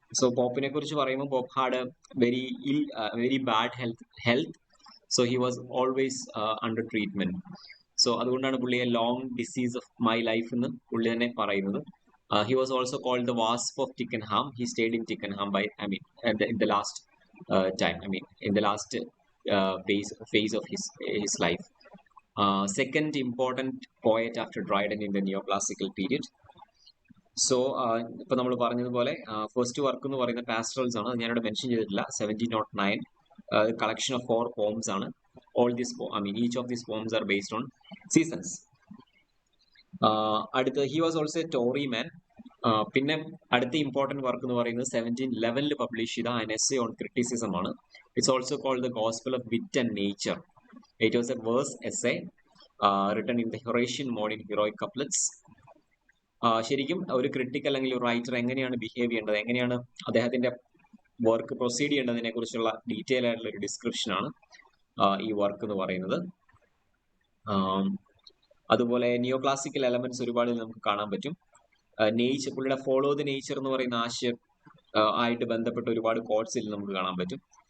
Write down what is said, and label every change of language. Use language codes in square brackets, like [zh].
[en] so [ml] പോപ്പിനെ കുറിച്ച് പറയുമ്പോൾ [en] Pope had very bad health. So he was always under treatment. So [ml] അതുകൊണ്ടാണ് പുള്ളിയെ [en] long disease of my life [ml] എന്ന് പുള്ളി തന്നെ പറയുന്നത്. [en] He was also called the wasp of Twickenham. He stayed in Twickenham in the last time. In the last phase of his life. Second important poet after Dryden in the neoclassical period. [ml] So ഇപ്പൊ നമ്മൾ പറഞ്ഞതുപോലെ first work എന്ന് പറയുന്ന പാസ്റ്ററൽസ് ആണ്. ഞാനിവിടെ mention ചെയ്തിട്ടില്ല. 1709 [en] collection of 4 poems [ml] ആണ്. [en] Each of these poems are based on seasons. [ml] അടുത്ത [en] He was also a Tory man. [ml] പിന്നെ അടുത്ത ഇമ്പോർട്ടന്റ് വർക്ക് എന്ന് പറയുന്നത് 1711 പബ്ലിഷ് ചെയ്ത an essay on criticism ആണ്. [en] It's also called the gospel of wit and nature. It was a verse essay written in the Horatian mode in heroic couplets. [ml] ശരിക്കും ഒരു critic അല്ലെങ്കിൽ ഒരു റൈറ്റർ എങ്ങനെയാണ് behave ചെയ്യേണ്ടത്, എങ്ങനെയാണ് അദ്ദേഹത്തിന്റെ വർക്ക് പ്രൊസീഡ് ചെയ്യേണ്ടതിനെ കുറിച്ചുള്ള ഡീറ്റെയിൽ ആയിട്ടുള്ള ഒരു ഡിസ്ക്രിപ്ഷൻ ആണ് ഈ വർക്ക് എന്ന് പറയുന്നത്. അതുപോലെ നിയോ ക്ലാസിക്കൽ എലമെന്റ്സ് ഒരുപാട് നമുക്ക് കാണാൻ പറ്റും. നേച്ചർ, പുള്ളിയുടെ [en] follow the nature [ml] എന്ന് പറയുന്ന ആശയം ആയിട്ട് ബന്ധപ്പെട്ട ഒരുപാട് കോട്ട്സിൽ നമുക്ക് കാണാൻ പറ്റും.